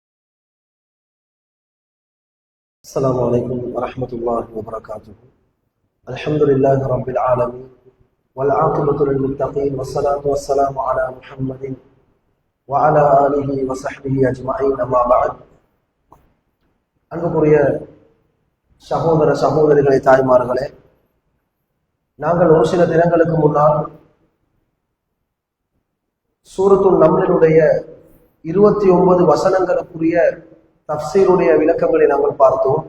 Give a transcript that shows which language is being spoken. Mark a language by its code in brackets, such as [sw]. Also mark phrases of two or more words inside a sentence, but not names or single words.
[ar] السلام عليكم ورحمة الله وبركاته. الحمد لله رب العالمين والعاقبة للمتقين والصلاة والسلام على محمد وعلى آله وصحبه أجمعين. أما بعد. [ta] அன்புக்குரிய சகோதர சகோதரிகளை, தாய்மார்களே, நாங்கள் ஒரு சில தினங்களுக்கு முன்னால் சூரத்துல் நம்லினுடைய 29 வசனங்களுக்குரிய தஃப்சீருடைய விளக்கங்களை நாங்கள் பார்த்தோம்.